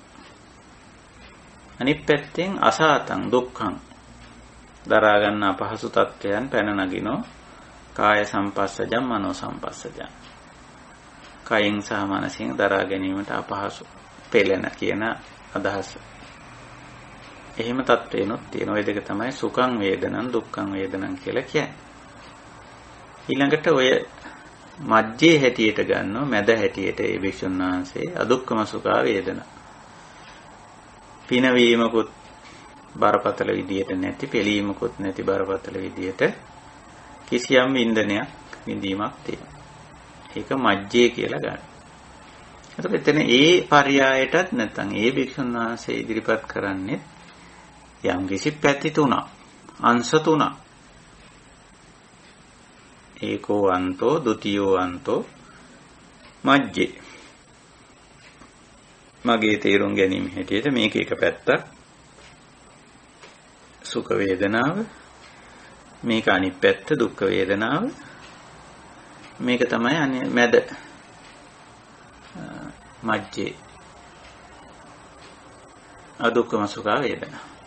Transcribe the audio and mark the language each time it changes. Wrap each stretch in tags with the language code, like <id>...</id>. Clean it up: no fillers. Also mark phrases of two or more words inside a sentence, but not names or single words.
<si>අනිත් පැත්තෙන්</si> <pi>අසාතං දුක්ඛං</pi> <si>දරා ගන්න අපහසු තත්ත්වයන් පැන නගිනෝ</si> <pi>කාය සම්පස්සජං මනෝ සම්පස්සජං</pi> <si>කයින් සහ මනසින් දරා ගැනීමට අපහසු පෙළෙන කියන අදහස. එහෙම තත්ත්වේනොත් තියෙන ඔය දෙක තමයි</si> <pi>සුඛං වේදනං දුක්ඛං වේදනං</pi> <si>කියලා කියන්නේ. ඊළඟට ඔය මජ්ජේ හැටියට ගන්නව මැද හැටියට ඒ භික්ෂුන් වහන්සේ</si> <pi>අදුක්ඛම සුඛා වේදනා.</pi> <si>පිනවීමකුත් බරපතල විදියට නැති පෙලීමකුත් නැති බරපතල විදියට කිසියම් විඳීමක් තියෙනවා. ඒක මජ්ජේ කියලා ගන්න. එතකොට එතන ඒ පරයයටත් නැත්නම් ඒ භික්ෂුන් වහන්සේ ඉදිරිපත් කරන්නේ යම් කිසි පැති තුනක් අංශ තුනක්.</si> <pi>ඒකෝ අන්තෝ ဒ ුතියෝ අන්තෝ මජ්ජේ.</pi> <si>මගේ තේරුම් ගැනීම හැටියට මේක එක පැත්තක් සුඛ වේදනාව, මේක අනිත් පැත්ත දුක්ඛ වේදනාව, මේක තමයි මැද මජ්ජේ</si> <pi>අදුක්ඛම සුඛ වේදනා.</pi>